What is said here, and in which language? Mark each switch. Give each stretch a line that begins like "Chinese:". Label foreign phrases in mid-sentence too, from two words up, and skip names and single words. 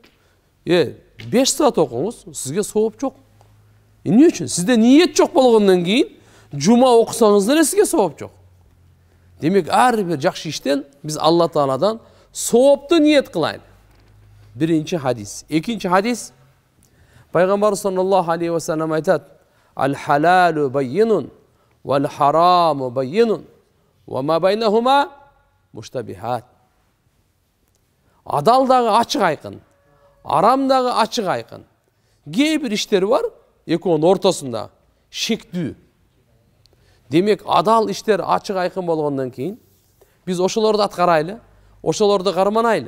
Kyrgyz: 5 саат окуңуз, сизге сооп жок. Эмне үчүн? Сизде ниет жок болгондон кийин жума окусаңыз деле сизге сооп жок. Демек, ар бир жакшы иштен биз Алла Тааладан соопту ниет кылайлы. Биринчи хадис. Экинчи хадис. Пайгамбар
Arabic: صلى الله عليه وسلم
Kyrgyz: айтат:
Arabic: "الحلال بين, والحرام بين وما بينهما مشتبهات."
Kyrgyz: Адал дагы ачык айкын, арам дагы ачык айкын. Кээ бир иштер бар, экөөнүн ортосунда шектүү. Демек, адал иштер ачык айкын болгондон кийин биз ошолорду аткарайлы, ошолорду карманайлы.